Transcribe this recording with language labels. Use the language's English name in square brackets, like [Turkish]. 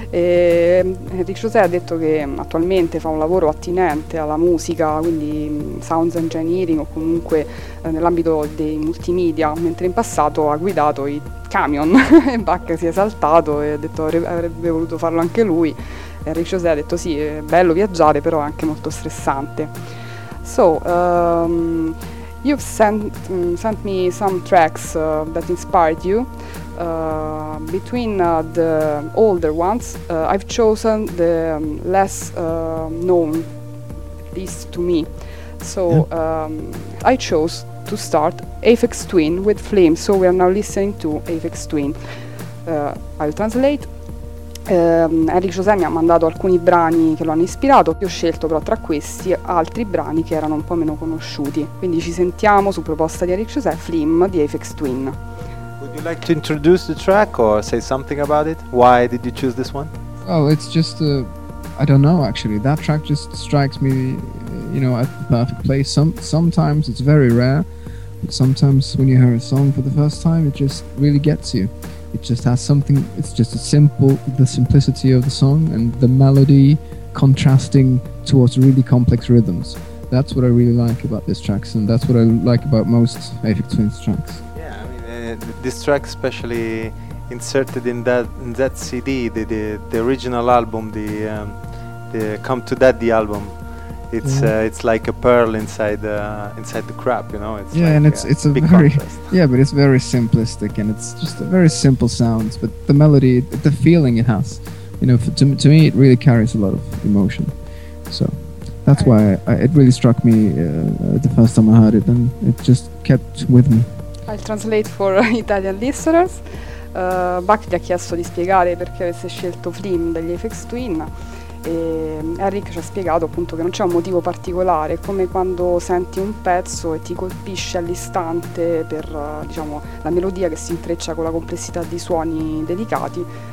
[Italian] E Henrik José ha detto che attualmente fa un lavoro attinente alla musica, quindi sound engineering o comunque nell'ambito dei multimedia, mentre in passato ha guidato i camion. E Bach si è saltato e ha detto avrebbe voluto farlo anche lui. Henrik José ha detto sì, è bello viaggiare, però è anche molto stressante. [English] So, you've sent me some tracks that inspired you. Between the older ones, I've chosen the less known, at least to me. So, I chose to start Aphex Twin with Flame, so we are now listening to Aphex Twin. I'll translate. [Italian] Henrik José mi ha mandato alcuni brani che lo hanno ispirato, io ho scelto però tra questi altri brani che erano un po' meno conosciuti. Quindi ci sentiamo, su proposta di Henrik José, Flim di Aphex Twin. [English] Would you like to introduce the track or say something about it? Why did you choose this one? Oh, it's just, I don't know actually, that track just strikes me, you know, at the perfect place. Sometimes it's very rare, but sometimes when you hear a song for the first time it just really gets you. It just has something, it's just a simple, the simplicity of the song and the melody contrasting towards really complex rhythms. That's what I really like about this track, and that's what I like about most Aphex Twin tracks. Yeah, I mean, this track especially inserted in that CD, the original album, the Come to Daddy album. It's it's like a pearl inside the crap, you know. It's yeah, like, and it's a very contrast. Yeah, but it's very simplistic, and it's just a very simple sounds. But the melody, the feeling it has, you know, to me, it really carries a lot of emotion. So that's why it really struck me the first time I heard it, and it just kept with me. I'll translate for Italian listeners. [Italian] Bach gli ha chiesto di spiegare perché avesse scelto Flim degli Aphex Twin. E Henrik ci ha spiegato appunto che non c'è un motivo particolare, è come quando senti un pezzo e ti colpisce all'istante per diciamo la melodia che si intreccia con la complessità di suoni delicati.